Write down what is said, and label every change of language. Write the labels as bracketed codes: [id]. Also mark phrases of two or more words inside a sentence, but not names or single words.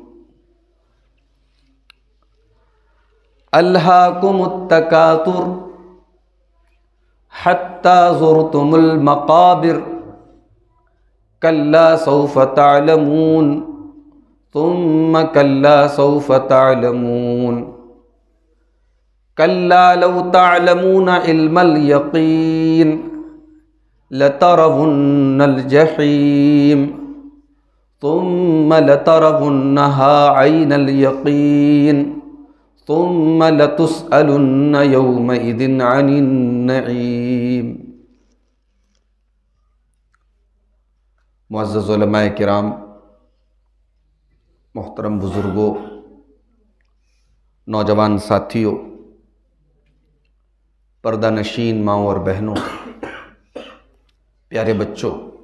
[ar] ألهاكم التكاثر حتى زرتم المقابر كلا سوف تعلمون ثم كلا سوف تعلمون كلا لو تعلمون علم اليقين لترون الجحيم ثم لترونها عين اليقين ثم لتسألن يومئذ عن النعيم. [ur] معزز علمائے کرام، محترم بزرگوں، نوجوان ساتھیوں، پردہ نشین ماؤں اور بہنوں، پیارے بچوں,